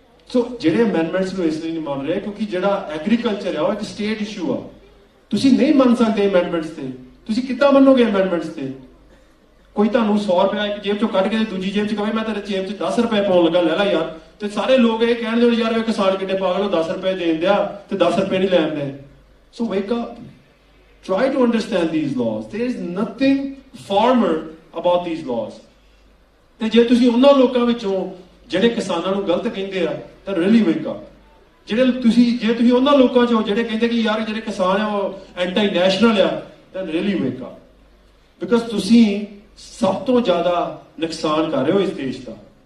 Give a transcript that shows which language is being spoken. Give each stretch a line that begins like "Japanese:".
Punjabi: ਸੋ ਜਿਹੜੇ ਅਮੈਂਡਮੈਂਟਸ ਨੂੰ ਇਸ ਲਈ ਨਹੀਂ ਮੰਨ ਰਹੇ ਕਿਉਂਕਿ ਜਿਹੜਾ ਐਗਰੀਕਲਚਰ ਆ ਉਹ ਇੱਕ ਸਟੇਟ ਇਸ਼ੂ ਆ। ਤੁਸੀਂ ਨਹੀਂ ਮੰਨ ਸਕਦੇ ਅਮੈਂਡਮੈਂਟਸ ਤੇ, ਤੁਸੀਂ ਕਿੱਦਾਂ ਮੰਨੋਗੇ ਅਮੈਂਡਮੈਂਟਸ ਤੇ। ਕੋਈ ਤੁਹਾਨੂੰ 100 ਰੁਪਏ ਇੱਕ ਜੇਬ ਚੋਂ ਕੱਢ ਕੇ ਦੂਜੀ ਜੇਬ ਚ ਕਹੇ ਮੈਂ ਤੇਰੇ ਜੇਬ ਚ 10 ਰੁਪਏ ਪਾਉਣ ਲੱਗਾ, ਲੈ ਲੈ ਯਾਰ, ਤੇ ਸਾਰੇ ਲੋਕ ਇਹ ਕਹਿਣਗੇ ਯਾਰ ਇਹ ਕਿਸਾਨ ਕਿੱਡੇ ਪਾਗਲ ਹੋ, 10 ਰੁਪਏ ਦੇਣ ਦਿਆ ਤੇ 10 ਰੁਪਏ ਨਹੀਂ ਲੈਣ ਦੇ।
English: So wake up, try to understand these laws. There is nothing farmer about these laws.
Punjabi: ਤੇ ਜੇ ਤੁਸੀਂ ਉਹਨਾਂ ਲੋਕਾਂ ਵਿੱਚੋਂ ਜਿਹੜੇ ਕਿਸਾਨਾਂ ਨੂੰ ਗਲਤ ਕਹਿੰਦੇ ਆ ਤਾਂ
English: really wake up.
Punjabi: ਜੇ ਤੁਸੀਂ ਉਹਨਾਂ ਲੋਕਾਂ ਚੋਂ ਜਿਹੜੇ ਕਹਿੰਦੇ ਕਿ ਯਾਰ ਜਿਹੜੇ ਕਿਸਾਨ ਆ ਉਹ ਐਂਟੀ ਨੈਸ਼ਨਲ ਆ, ਤਾਂ
English: really wake up. Because
Punjabi: ਤੁਸੀਂ ਸਭ ਤੋਂ ਜ਼ਿਆਦਾ ਨੁਕਸਾਨ ਕਰ ਰਹੇ ਹੋ ਇਸ ਦੇਸ਼ ਦਾ।